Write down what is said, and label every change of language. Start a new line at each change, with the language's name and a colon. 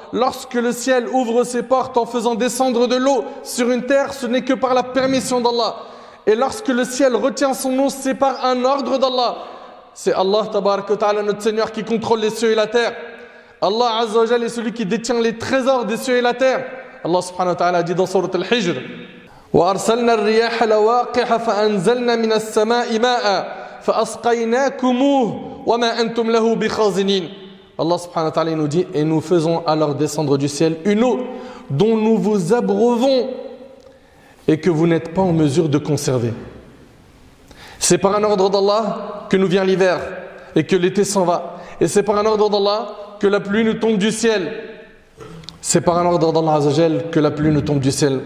French: Lorsque le ciel ouvre ses portes en faisant descendre de l'eau sur une terre, ce n'est que par la permission d'Allah. Et lorsque le ciel retient son eau, c'est par un ordre d'Allah. C'est Allah tabaraka wa ta'ala, notre Seigneur, qui contrôle les cieux et la terre. Allah Azza wa Jalla est celui qui détient les trésors des cieux et la terre.
Arabic: Allah subhanahu wa ta'ala dit dans Surat Al-Hijr, وَأَرْسَلْنَا الرِّيَاحَ لَوَاقِحَ فَأَنزَلْنَا مِنَ السَّمَاءِ مَاءً فَأَسْقَيْنَاكُمُوهُ وَمَا أَنْتُمْ لَهُ بِخَازِنِينَ.
French: Allah subhanahu wa ta'ala nous dit, et nous faisons alors descendre du ciel une eau dont nous vous abreuvons et que vous n'êtes pas en mesure de conserver. C'est par un ordre d'Allah que nous vient l'hiver et que l'été s'en va. Et c'est par un ordre d'Allah que la pluie nous tombe du ciel. C'est par un ordre d'Allah Azza wa Jal que la pluie nous tombe du ciel.